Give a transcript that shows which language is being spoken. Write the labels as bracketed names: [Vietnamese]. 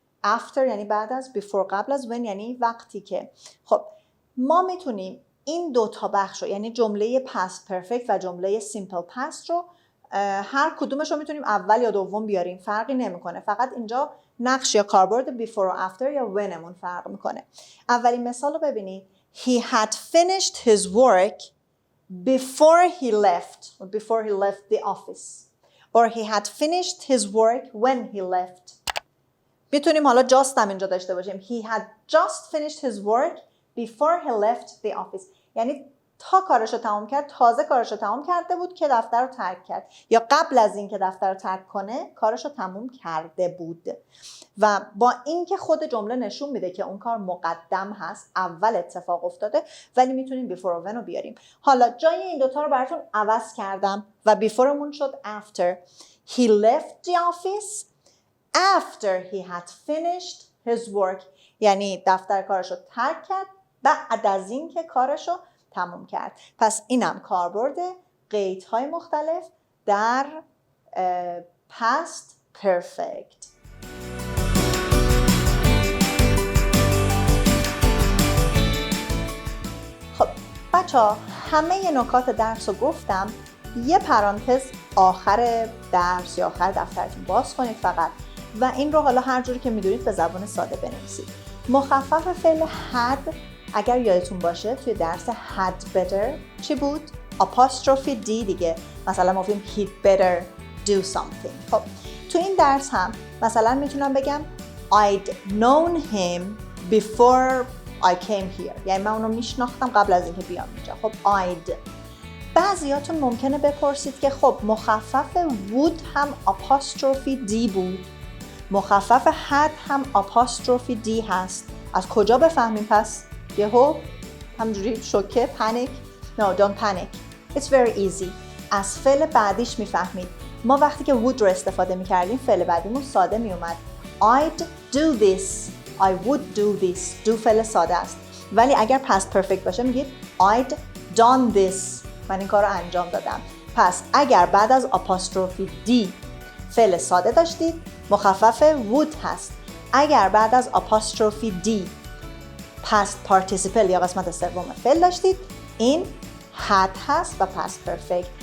[Persian] after یعنی بعد از، before قبل از، when یعنی وقتی که. خب ما میتونیم این دو تا بخش رو، یعنی جمله past perfect و جمله simple past رو هر کدومش رو میتونیم اول یا دوم بیاریم، فرقی نمیکنه. فقط اینجا نقش یا کاربرد before و after یا whenمون فرق میکنه. اولین مثال رو ببینید. [English] He had finished his work before he left the office. Or he had finished his work when he left. [Persian] میتونیم حالا just هم اینجا داشته باشیم. [English] He had just finished his work before he left the office. یعنی [Persian] تا کارشو تمام کرد، تازه کارشو تمام کرده بود که دفتر رو ترک کرد، یا قبل از اینکه دفتر رو ترک کنه کارشو تموم کرده بود. و با اینکه خود جمله نشون میده که اون کار مقدم هست، اول اتفاق افتاده، ولی میتونیم بیفور و when رو بیاریم. حالا جای این دوتا رو براتون عوض کردم و بیفورمون شد after. [English] He left the office after he had finished his work. [Persian] یعنی دفتر کارشو ترک کرد بعد از اینکه کارشو تموم کرد. پس اینم کاربرد قیدهای مختلف در past perfect. خب بچه‌ها همه نکات درس رو گفتم. یه پرانتز آخر درس یا آخر دفترتون باز کنید فقط و این رو حالا هر جوری که میدونید به زبان ساده بنویسید. مخفف فعل had اگر یادتون باشه توی درس had better چی بود؟ apostrophe d دیگه. مثلا ما گفتیم [English] he'd better do something. [Persian] خب تو این درس هم مثلا میتونم بگم [English] I'd known him before I came here. [Persian] یعنی من اونو میشناختم قبل از اینکه بیام اینجا. خب I'd. بعضیاتون ممکنه بپرسید که خب مخفف would هم apostrophe d بود، مخفف had هم apostrophe d هست. از کجا بفهمیم پس؟ یهو همجوری شوکه پانیک؟ [English] No, don't panic. It's very easy. [Persian] از فعل بعدیش میفهمید. ما وقتی که would رو استفاده میکردیم فعل بعدیمون ساده میومد. [English] I'd do this. I would do this. do [Persian] فعل ساده است. ولی اگر [English] past perfect [Persian] باشه میگید [English] I'd done this. [Persian] من این کار رو انجام دادم. پس اگر بعد از apostrophe d فعل ساده داشتید مخفف would هست. اگر بعد از apostrophe d past participle یا قسمت سوم فعل داشتید این had هست و past perfect.